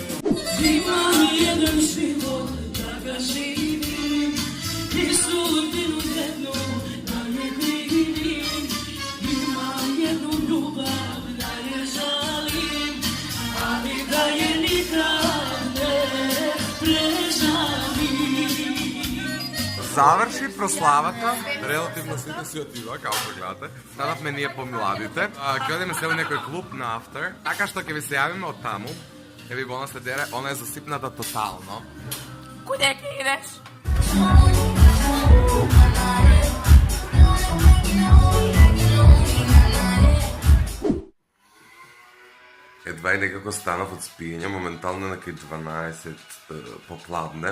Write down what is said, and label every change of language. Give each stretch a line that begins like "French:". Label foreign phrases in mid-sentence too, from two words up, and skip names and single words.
Serbian: Imam jedan život da ga živim i sudbinu jednu da ne krivim. Imam jednu ljubav da je žalim, ali da je nikad ne prežalim.
Macedonian: Заврши прославата, релативно сите си отидоа, како што гледате. Станавме ние помладите. Ќе одиме се во некој клуб на After, така што ќе ви се јавиме од таму. Еви го она се дере, она е засипната тотално. Kude ќе ideš? Едва и некако станав од спиење, моментално е на кај 12 попладне.